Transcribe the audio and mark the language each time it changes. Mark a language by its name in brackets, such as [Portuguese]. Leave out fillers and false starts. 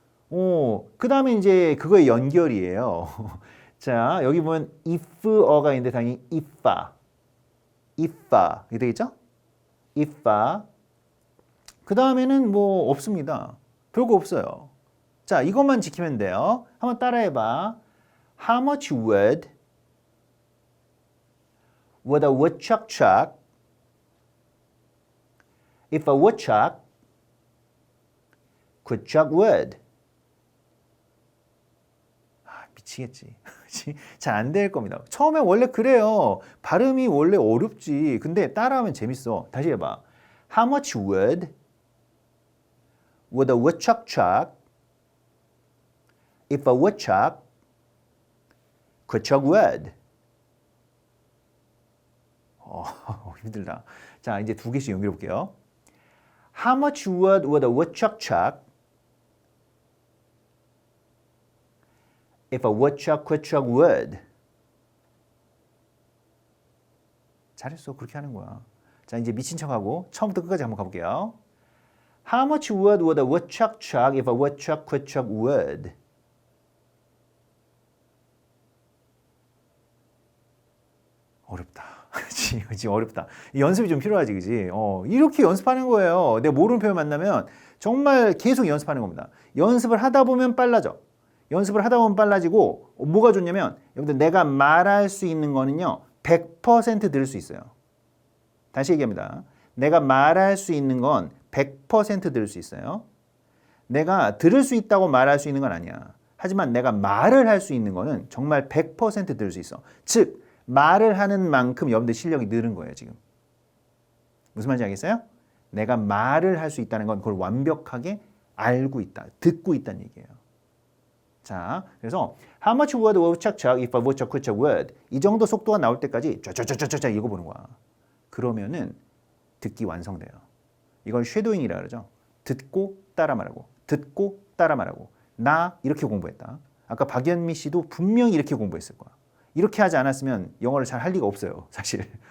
[Korean] 그 다음에 이제 그거의 연결이에요. 자, 여기 보면 if어가 있는데 당연히 iffa. iffa. 이게 되겠죠? iffa. 그 다음에는 뭐 없습니다. 별거 없어요. 자, 이것만 지키면 돼요. 한번 따라해봐. [English] How much wood would a woodchuck chuck if a woodchuck could chuck wood? [Korean] 미치겠지. 잘 안 될 겁니다. 처음에 원래 그래요. 발음이 원래 어렵지. 근데 따라하면 재밌어. 다시 해봐. [English] How much wood would a woodchuck chuck if a woodchuck could chuck wood? [Korean] 힘들다. 자, 이제 두 개씩 연결해 볼게요. [English] How much wood would a woodchuck chuck if a woodchuck could chuck wood? [Korean] 잘했어. 그렇게 하는 거야. 자, 이제 미친 척하고 처음부터 끝까지 한번 가볼게요. [English] How much wood would a woodchuck chuck if a woodchuck could chuck wood? [Korean] 어렵다. 그치, 어렵다. 연습이 좀 필요하지, 그지? 이렇게 연습하는 거예요. 내가 모르는 표현 만나면 정말 계속 연습하는 겁니다. 연습을 하다 보면 빨라져. 연습을 하다 보면 빨라지고 뭐가 좋냐면 여러분들 내가 말할 수 있는 거는요 100% 들을 수 있어요. 다시 얘기합니다. 내가 말할 수 있는 건 100% 들을 수 있어요. 내가 들을 수 있다고 말할 수 있는 건 아니야. 하지만 내가 말을 할 수 있는 거는 정말 100% 들을 수 있어. 즉 말을 하는 만큼 여러분들 실력이 늘은 거예요 지금. 무슨 말인지 알겠어요? 내가 말을 할 수 있다는 건 그걸 완벽하게 알고 있다. 듣고 있다는 얘기예요. 자, 그래서 [English] How much wood would a woodchuck chuck if a woodchuck could chuck wood? [Korean] 이 정도 속도가 나올 때까지 쫙쫙쫙쫙 읽어보는 거야. 그러면은 듣기 완성돼요. 이걸 쉐도잉이라 그러죠. 듣고 따라 말하고 듣고 따라 말하고 나 이렇게 공부했다. 아까 박연미 씨도 분명히 이렇게 공부했을 거야. 이렇게 하지 않았으면 영어를 잘 할 리가 없어요. 사실.